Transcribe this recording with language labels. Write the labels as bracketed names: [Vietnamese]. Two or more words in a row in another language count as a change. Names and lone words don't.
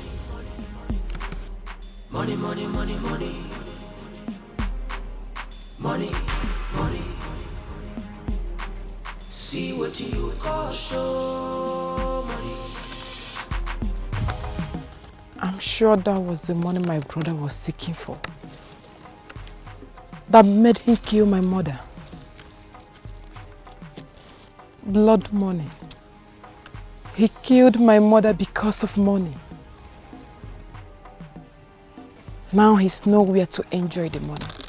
[English] Money, money, money, money. Money, money. See what you call show. Money. I'm sure that was the money my brother was seeking for. That made him kill my mother. Blood money. He killed my mother because of money. Now he's nowhere to enjoy the money.